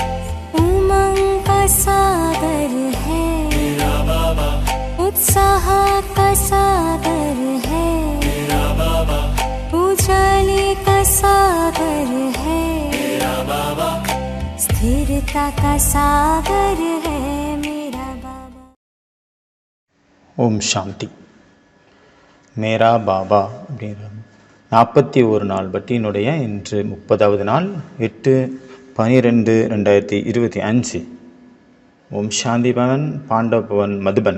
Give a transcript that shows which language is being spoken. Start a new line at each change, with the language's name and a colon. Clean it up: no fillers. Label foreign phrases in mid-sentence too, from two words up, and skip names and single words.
Hindi: सागर है मेरा बाबा, उत्साह का सागर है मेरा बाबा, उजाले का सागर है मेरा बाबा, स्थिरता का सागर है मेरा बाबा।
Tamil: ஓம் சாந்தி. மேரா பாபா அப்படிங்கிற 41 நாள் பட்டியினுடைய இன்று 30வது நாள் 8/12/2025. ஓம் சாந்தி பவன் பாண்டவ பவன் மதுபன்.